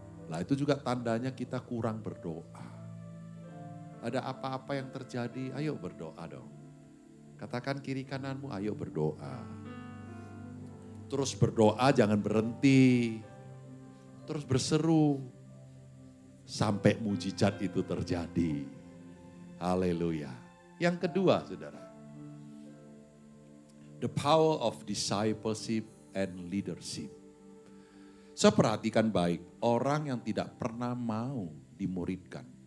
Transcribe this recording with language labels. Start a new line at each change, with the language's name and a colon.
Indonesian: Lah itu juga tandanya kita kurang berdoa. Ada apa-apa yang terjadi, ayo berdoa dong. Katakan kiri kananmu, ayo berdoa. Terus berdoa jangan berhenti. Terus berseru. Sampai mujizat itu terjadi. Haleluya. Yang kedua saudara.
English: The power of discipleship and leadership.
Indonesian: Saya perhatikan baik, orang yang tidak pernah mau dimuridkan.